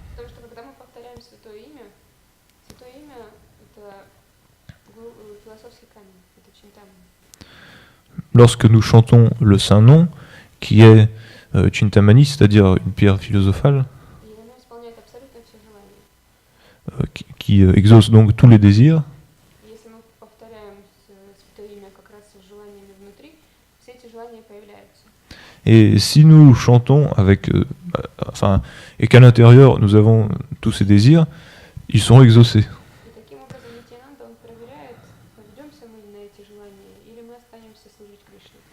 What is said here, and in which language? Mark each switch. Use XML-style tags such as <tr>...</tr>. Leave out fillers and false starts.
<ru>Потому что когда мы повторяем святое имя это философский камень, это чинтамани.</ru> <fr>Lorsque nous chantons le saint nom, qui est Chintamani, c'est-à-dire une pierre philosophale,</fr> <ru>И оно исполняет абсолютно все желания.</ru> <fr>qui exauce donc tous les désirs,</fr> <ru>И если мы повторяем святое имя как раз с желаниями внутри, все эти желания появляются.</ru> <fr>et si nous chantons avec, et qu'à l'intérieur nous avons tous ces désirs, ils sont exaucés.</fr> <ru>И таким образом Нитьянанда, он проверяет, поведемся мы на эти желания, или мы останемся служить Кришне.</ru>